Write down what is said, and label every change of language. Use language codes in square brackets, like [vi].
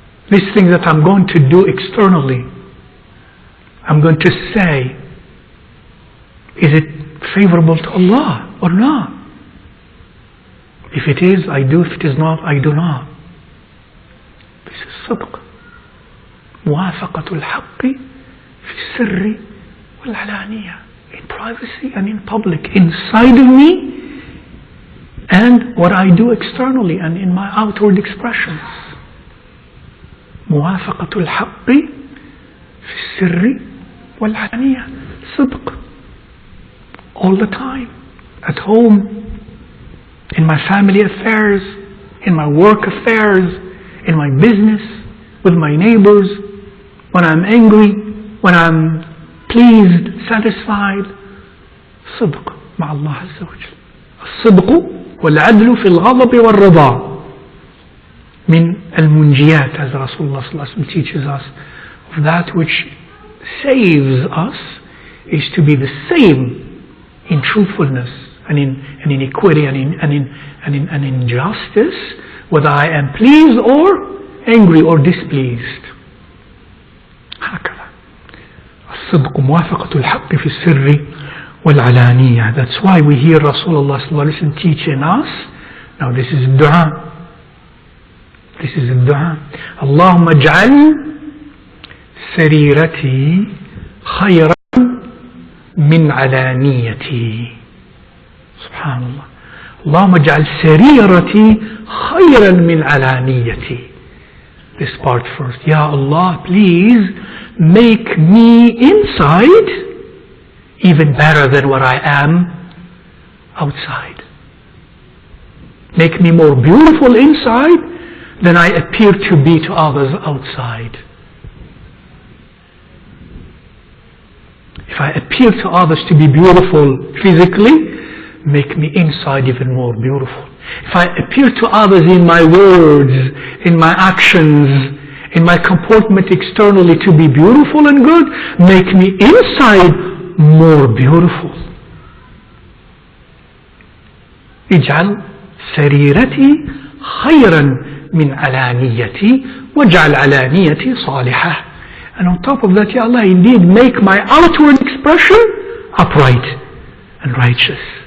[en] This thing that I'm going to do externally, I'm going to say, is it favorable to Allah or not? If it is, I do. If it is not, I do not. This is صدق. [ar] موافقة الحق في السر والعلانية. [en] In privacy and in public. Inside of me and what I do externally and in my outward expressions. [ar] موافقة الحق في السر والعلانية. [en] صدق. All the time. At home. In my family affairs. In my work affairs. In my business. With my neighbors. When I'm angry. When I'm pleased. Satisfied. [ar] صدق مع الله عز وجل. الصدق والعدل في الغضب والرضا من المنجيات, [en] as Rasulullah sallallahu alaihi wasallam teaches us, of that which saves us is to be the same in truthfulness and in equity and in justice, whether I am pleased or angry or displeased. [ar] هكذا الصدق موافقة الحق في السر والعلانية. [en] That's why we hear Rasulullah sallallahu alaihi wasallam teaching us. Now this is dua. This is a dua. [ar] اللهم اجعل سريرتي خيرا من علانيتي. سبحان الله. اللهم اجعل سريرتي خيرا من علانيتي. [en] This part first. Ya Allah, please make me inside even better than what I am outside. Make me more beautiful inside than I appear to be to others outside. If I appear to others to be beautiful physically, make me inside even more beautiful. If I appear to others in my words, in my actions, in my comportment externally to be beautiful and good, make me inside more beautiful. [ar] اجعل سريرتي خيرا من علانيتي واجعل علانيتي صالحة. [en] And on top of that, Ya Allah, indeed make my outward expression upright and righteous.